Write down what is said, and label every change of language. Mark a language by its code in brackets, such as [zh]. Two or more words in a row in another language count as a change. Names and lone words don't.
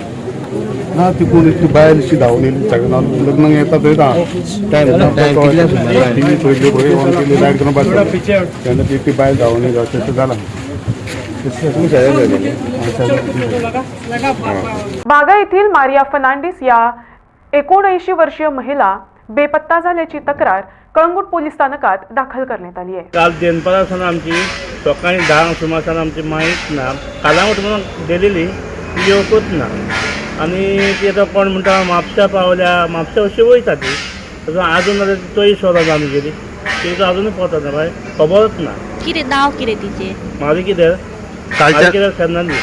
[kok] ना, ती कोण एकटी बायल अशी धांवून येयली सगळ्यांक लग्नाक येता थंय टी व्ही पळयली पळय ऑन केली लायट करून भायर तेन्ना ती एकटी बायल धांवून येयली तशें जालां। तुमी शाळेंत गेले? [mr] बागा येथील मारिया फर्नांडिस या 79 वर्षीय महिला बेपत्ता झाल्याची तक्रार कळंगूट पोलीस स्थानकात दाखल करण्यात आली आहे। [kok] काल देनपारासान आमची सकाळी 10 सुमारासान आमची माहीत ना, कालांगूट म्हणून गेलेली ती येवकूच ना, आनी ती आतां कोण म्हणटा म्हापसा पावल्या, म्हापसा अशी वयता ती, अजून आतां तोय सोदत आमी गेली, ती अजूनय पावता ना बाय, खबरच ना। कितें नांव कितें तिचें? म्हाजें कितें फेर्नांडीस।